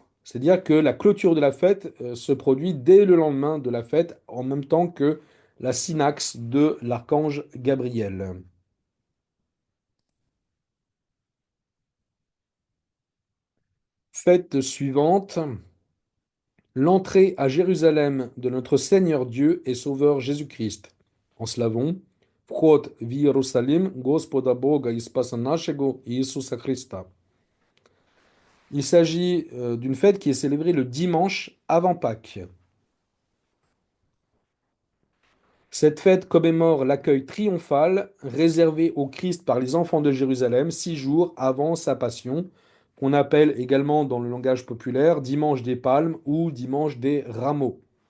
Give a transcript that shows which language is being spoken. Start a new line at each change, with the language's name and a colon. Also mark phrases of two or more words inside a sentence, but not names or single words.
French: C'est-à-dire que la clôture de la fête se produit dès le lendemain de la fête, en même temps que la synaxe de l'archange Gabriel. Fête suivante, l'entrée à Jérusalem de notre Seigneur Dieu et Sauveur Jésus-Christ. En slavon,
Church Slavic: Вход в Иерусалим Господа Бога и Спаса нашего Иисуса Христа.
French: Il s'agit d'une fête qui est célébrée le dimanche avant Pâques. Cette fête commémore l'accueil triomphal réservé au Christ par les enfants de Jérusalem 6 jours avant sa passion, qu'on appelle également dans le langage populaire dimanche des Palmes ou dimanche des Rameaux.